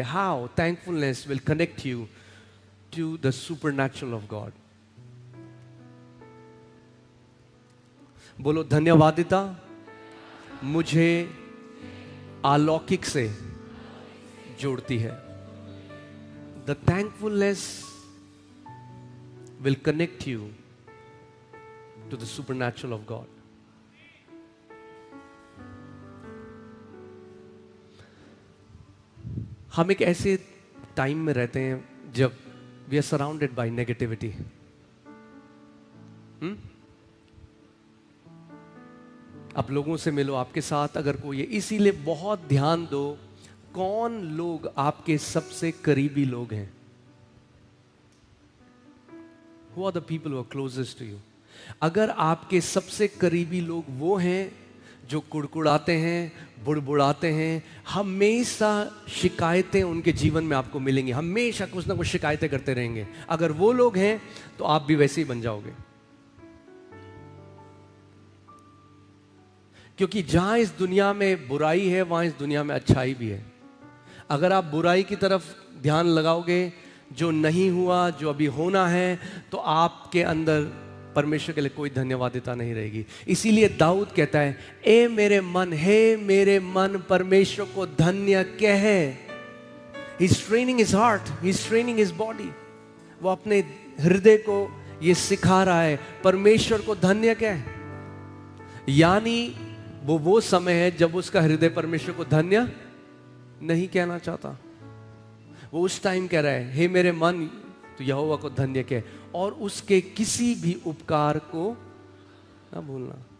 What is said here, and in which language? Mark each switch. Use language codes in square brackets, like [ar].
[en] How thankfulness will connect you to the supernatural of God. [hi] बोलो, धन्यवादिता मुझे अलौकिक से जोड़ती है। [en] The thankfulness will connect you to the supernatural of God. [hi] हम एक ऐसे टाइम में रहते हैं जब [en] We are surrounded by negativity. [hi] आप लोगों से मिलो, आपके साथ अगर कोई है, इसीलिए बहुत ध्यान दो कौन लोग आपके सबसे करीबी लोग हैं। [en] Who are the people who are closest to you? [hi] अगर आपके सबसे करीबी लोग वो हैं जो कुड़कुड़ाते हैं, बुड़बुड़ाते हैं, हमेशा शिकायतें उनके जीवन में आपको मिलेंगी, हमेशा कुछ ना कुछ शिकायतें करते रहेंगे, अगर वो लोग हैं तो आप भी वैसे ही बन जाओगे। क्योंकि जहां इस दुनिया में बुराई है वहां इस दुनिया में अच्छाई भी है। अगर आप बुराई की तरफ ध्यान लगाओगे, जो नहीं हुआ, जो अभी होना है, तो आपके अंदर परमेश्वर के लिए कोई धन्यवादिता नहीं रहेगी। इसीलिए दाऊद कहता है, ए मेरे मन, हे मेरे मन, परमेश्वर को धन्य कह। [en] He's training his heart, he's training his body। [hi] वो अपने हृदय को ये सिखा रहा है, परमेश्वर को धन्य कह। यानी वो समय है जब उसका हृदय परमेश्वर को धन्य नहीं कहना चाहता। वो उस टाइम कह रहा है, हे मेरे मन, तो यहोवा को धन्य कह और उसके किसी भी उपकार को ना भूलना।